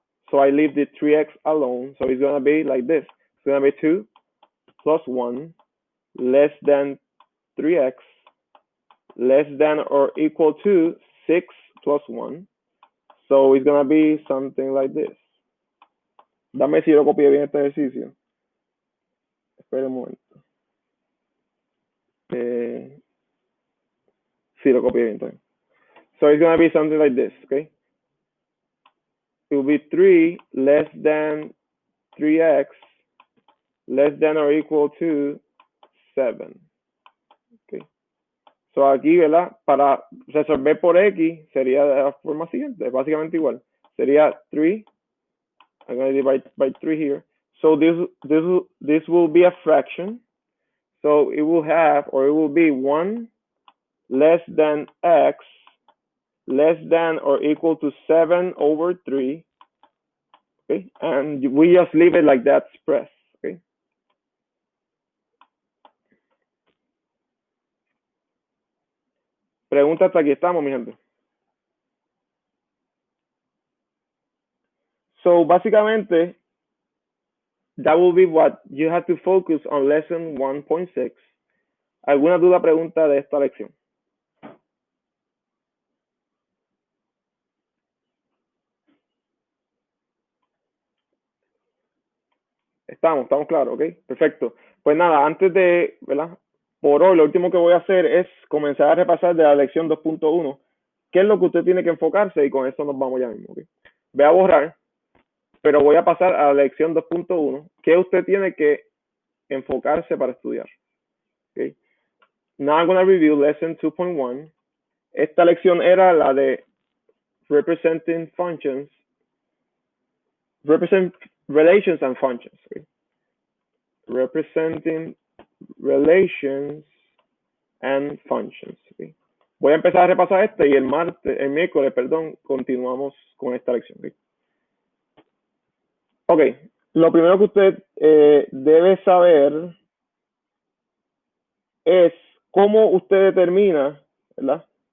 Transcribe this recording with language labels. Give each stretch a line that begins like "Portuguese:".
English: So I leave the 3x alone. So it's gonna be like this. It's gonna be 2 plus 1 less than 3x less than or equal to 6 plus 1. So it's gonna be something like this.
Spanish: Dame si yo copié bien este ejercicio. Espera un momento. Sí, lo copié bien también.
English: So it's gonna be something like this, okay? It will be 3 less than 3x less than or equal to 7.
Spanish: Okay. So aquí, ¿verdad? Para resolver por x sería de la forma siguiente, básicamente igual. Sería 3.
English: I'm going to divide by 3 here. So this will be a fraction. So it will have, or it will be 1 less than x less than or equal to 7 over 3. Okay, and we just leave it like that expressed. Okay.
Spanish: Pregunta hasta aquí estamos, mi gente.
English: So básicamente, that will be what you have to focus on lesson 1.6.
Spanish: ¿Alguna duda, pregunta de esta lección? Estamos claros, ¿ok? Perfecto. Pues nada, antes de, ¿verdad? Por hoy, lo último que voy a hacer es comenzar a repasar de la lección 2.1, qué es lo que usted tiene que enfocarse y con eso nos vamos ya mismo, ¿ok? Voy a borrar, pero voy a pasar a la lección 2.1, qué usted tiene que enfocarse para estudiar, ¿ok?
English: Now I'm going to review lesson 2.1. Esta lección era la de representing functions, represent relations and functions, ¿ok? Representing relations and functions. ¿Okay?
Spanish: Voy a empezar a repasar este y el miércoles, perdón, continuamos con esta lección. ¿Okay? Ok, lo primero que usted debe saber es cómo usted determina, ¿verdad?